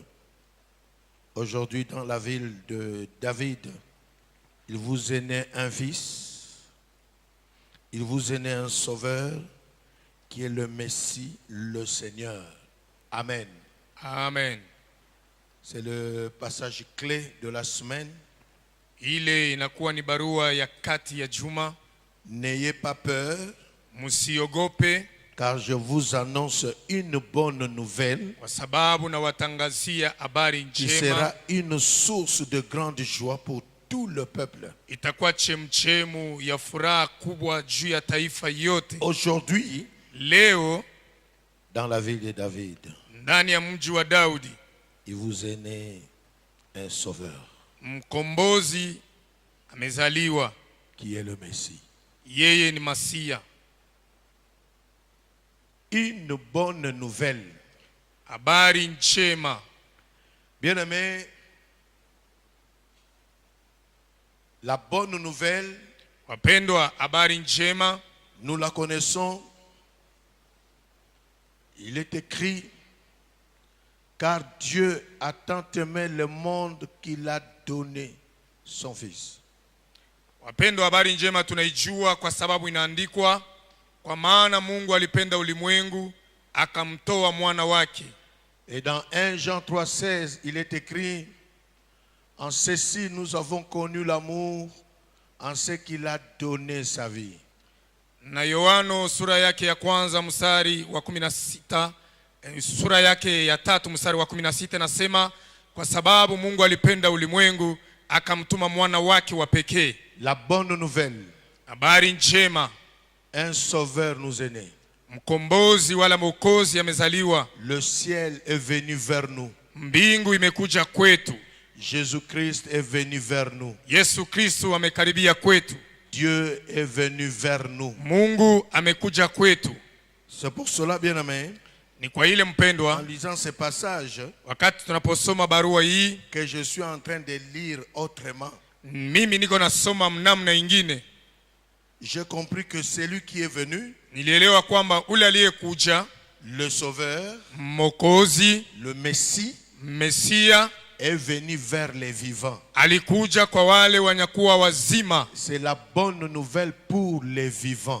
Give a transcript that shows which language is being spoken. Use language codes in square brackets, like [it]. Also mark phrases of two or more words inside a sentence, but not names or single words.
[fr] Aujourd'hui, dans la ville de David, il vous est né un fils, il vous est né un sauveur qui est le Messie, le Seigneur. Amen. Amen. C'est le passage clé de la semaine. [sw] Ile inakuwa ni barua ya kati ya juma. [fr] N'ayez pas peur, [sw] Msiogope, [fr] car je vous annonce une bonne nouvelle [sw] kwa sababu na watangazia habari [fr] qui [sw] njema. [fr] sera une source de grande joie pour tout le peuple. [sw] Itakuwa chemchemu ya furaha kubwa juu ya taifa yote. [fr] Aujourd'hui, [sw] Leo [fr] dans la ville de David, [sw] ndani ya mji wa Daudi, [fr] il vous est né un sauveur [sw] mkombozi amezaliwa, [fr] qui est le Messie. [sw] yeye ni Masia. [fr] Une bonne nouvelle. [sw] Habari njema. [fr] Bien-aimés, la bonne nouvelle, [sw] Wapendwa, habari njema [fr] nous la connaissons. Il est écrit: car Dieu a tant aimé le monde qu'il a donné son Fils. [sw] Wapendwa, habari njema tunaijua kwa sababu inaandikwa, kwa maana Mungu alipenda ulimwengu akamtoa mwana wake. [fr] Et dans 1 Jean 3,16, il est écrit: en ceci nous avons connu l'amour, en ce qu'il a donné sa vie. [sw] Na Yohano sura yake ya kwanza mstari wa 16, sura yake ya 3 mstari wa 16 nasema, kwa sababu Mungu alipenda ulimwengu akamtuma mwana wake wa pekee. [fr] La bonne nouvelle, [sw] Habari njema, [fr] un sauveur nous est né. [sw] mkombozi wala mwokozi amezaliwa. [fr] Le ciel est venu vers nous. [sw] Mbingu imekuja kwetu. [fr] Jésus-Christ est venu vers nous. [sw] Yesu Kristo amekaribia kwetu. [fr] Dieu est venu vers nous. [sw] Mungu amekuja kwetu. [fr] C'est pour cela, bien-aimé, [sw] Ni kwa ile [fr] en [sw] mpendwa, [fr] lisant ce passage, [sw] wakati tunaposoma barua hii, [fr] que je suis en train de lire autrement, [sw] mimi niko nasoma namna ingine. [fr] j'ai compris que celui qui est venu, [sw] Nilielewa kwamba ule aliyekuja, [fr] le sauveur, [sw] Mwokozi, [fr] le Messie, [sw] Mesia, [fr] est venu vers les vivants. [sw] alikuja kwa wale wanyakuwa wazima. [fr] C'est la bonne nouvelle pour les vivants.